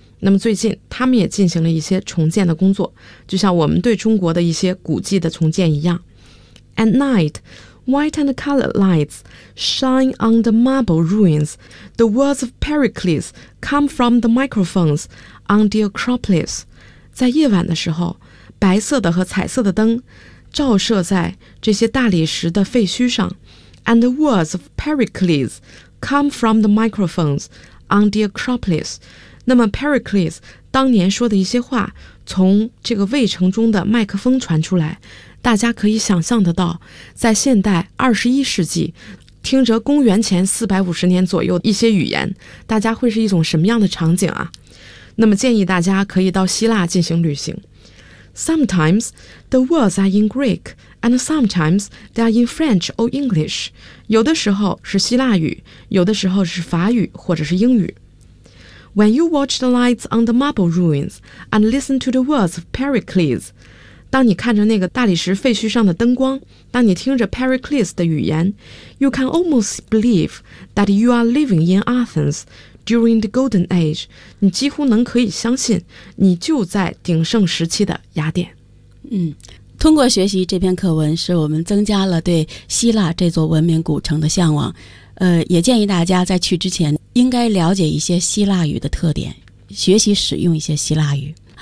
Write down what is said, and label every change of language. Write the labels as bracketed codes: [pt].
[zh] 那么最近他们也进行了一些重建的工作，就像我们对中国的一些古迹的重建一样。 [en] At night, white and colored lights shine on the marble ruins. The words of Pericles come from the microphones on the Acropolis. [zh] 在夜晚的时候，白色的和彩色的灯照射在这些大理石的废墟上。 [en] And the words of Pericles come from the microphones on the Acropolis. [zh] 那么 Pericles 当年说的一些话从这个卫城中的麦克风传出来，大家可以想象得到，在现代21世纪，听着公元前450年左右一些语言，大家会是一种什么样的场景啊？那么建议大家可以到希腊进行旅行。 [en] Sometimes the words are in Greek and sometimes they are in French or English. [zh] 有的时候是希腊语，有的时候是法语或者是英语。 [en] When you watch the lights on the marble ruins and listen to the words of Pericles, [zh] 当你看着那个大理石废墟上的灯光，当你听着 Pericles 的语言， [en] you can almost believe that you are living in Athens during the Golden Age. [zh] 你几乎能可以相信你就在鼎盛时期的雅典。通过学习这篇课文，使我们增加了对希腊这座文明古城的向往。也建议大家在去之前应该了解一些希腊语的特点，学习使用一些希腊语。